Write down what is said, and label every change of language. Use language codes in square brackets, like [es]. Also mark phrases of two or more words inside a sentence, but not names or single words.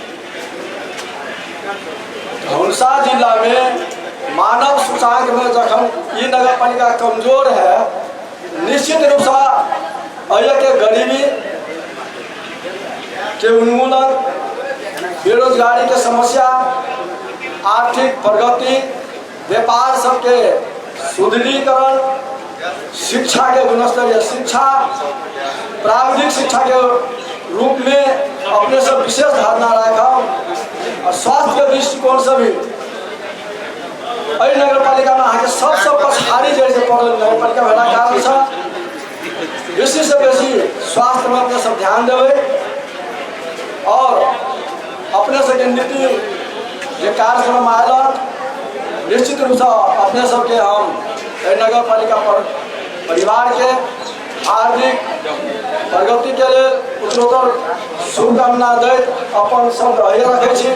[mai] धौनसा जिला में मानव सूचांक में जखन ये नगर पालिका कमजोर है, निश्चित रूप से के गरीबी के उन्मूलन, बेरोजगारी के समस्या, आर्थिक प्रगति, व्यापार सबके सुदृढ़ीकरण, शिक्षा के गुणस्तरीय शिक्षा, प्राविधिक शिक्षा के रूप में अपने सब विशेष धारणा रखा। और स्वास्थ्य के दृष्टिकोण से भी नगर पालिका में अहाँ सबसे पछाड़ी जैसे पड़ल नगर पालिका भेला कारण से बेसी से बेसी स्वास्थ्य में अपने सब ध्यान देवे। और अपने सबके नीति जो कार्यक्रम आयल निश्चित रूप से अपने सबके हम नगर पालिका पर परिवार के आर्थिक प्रगति के लिए उत्तरोत्तर शुभकामना दे अपन सब रखे छी।